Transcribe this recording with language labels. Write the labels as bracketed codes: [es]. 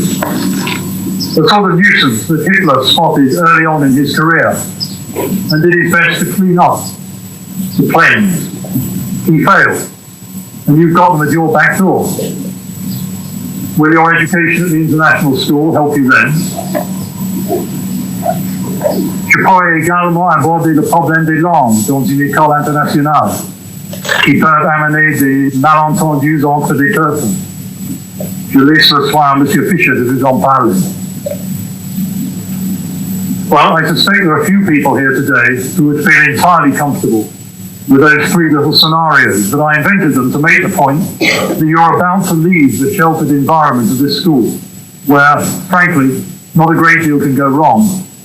[en] The sort of nuisance that Hitler spotted early on in his career and did his best to clean up, to cleanse. He failed, and you've got them at your back door. Will your education at the international school help you then? [fr] Je pourrais également aborder le problème des langues dans une école internationale qui peuvent amener des malentendus entre des peuples. Je laisse le soin à M. Fischer de vous en parler. [en] Well, I suspect there are a few people here today who would feel entirely comfortable with those three little scenarios, but I invented them to make the point that you're about to leave the sheltered environment of this school, where, frankly, not a great deal can go wrong.